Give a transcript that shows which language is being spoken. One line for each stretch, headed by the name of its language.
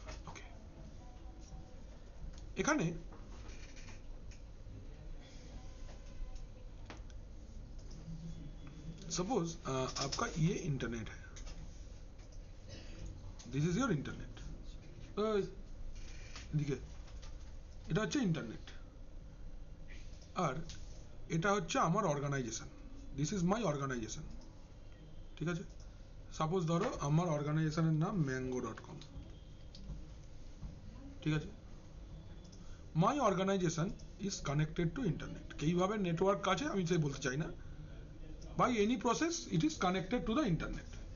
Bangla: ওকে, এখানে
Hindi: सपोज आपका ये इंटरनेट है,
English: This is your internet.
Bangla: এদিকে এটা হচ্ছে ইন্টারনেট, আর এটা হচ্ছে আমার organisation,
English: This is my organisation.
Bangla: ঠিক আছে, সাপোজ ধরো আমার অর্গানাইজেশনের নাম mango.com। ঠিক আছে,
English: My organisation is connected to internet.
Bangla: কিভাবে নেটওয়ার্ক আছে আমি সেই বলতে চাই না,
English: by any process it is connected to the internet।